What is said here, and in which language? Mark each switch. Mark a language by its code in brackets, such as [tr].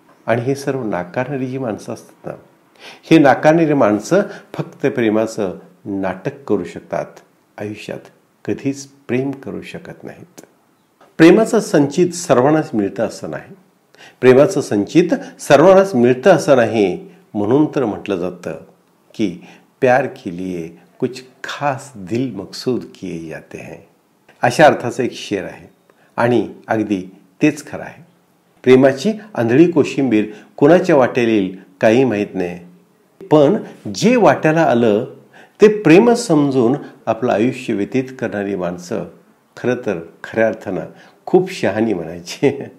[mr] आणि हे सर्व नाकारणारी जी माणसं असतात ना, हे नाकारणारी माणसं फक्त प्रेमाचं नाटक करू शकतात, आयुष्यात कधीच प्रेम करू शकत नाहीत. प्रेमाचं संचित सर्वांनाच मिळतं असं नाही. प्रेमाचं संचित सर्वांनाच मिळतं असं नाही. म्हणून तर म्हटलं जातं की [hi] प्यार के लिए कुछ खास दिल मकसूद किए जाते हैं. [mr] अशा अर्थाचा एक शेर आहे, आणि अगदी तेच खरं आहे. प्रेमाची आंधळी कोशिंबीर कोणाच्या वाट्याला येईल काही माहीत नाही. पण जे वाट्याला आलं ते प्रेम समजून आपलं आयुष्य व्यतीत करणारी माणसं खरं तर खऱ्या अर्थानं खूप शहाणी म्हणायची.